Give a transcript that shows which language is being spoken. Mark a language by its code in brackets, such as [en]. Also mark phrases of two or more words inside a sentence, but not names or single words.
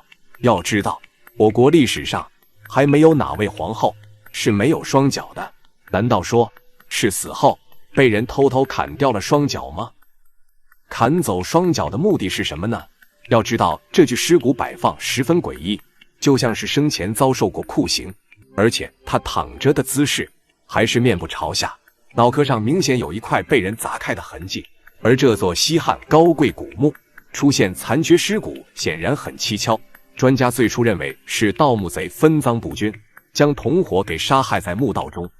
[zh] 要知道，我國歷史上還沒有哪位皇後是沒有雙腳的，難道說是死後被人偷偷砍掉了雙腳嗎？砍走雙腳的目的是什麼呢？要知道，这具尸骨擺放十分詭異，就像是生前遭受過酷刑，而且他躺着的姿勢還是面部朝下，腦殼上明顯有一塊被人砸開的痕跡。而這座西漢高貴古墓出現殘缺屍骨，顯然很蹊蹺。專家最初認為是盜墓賊分贓不均，將同夥給殺害在墓道中。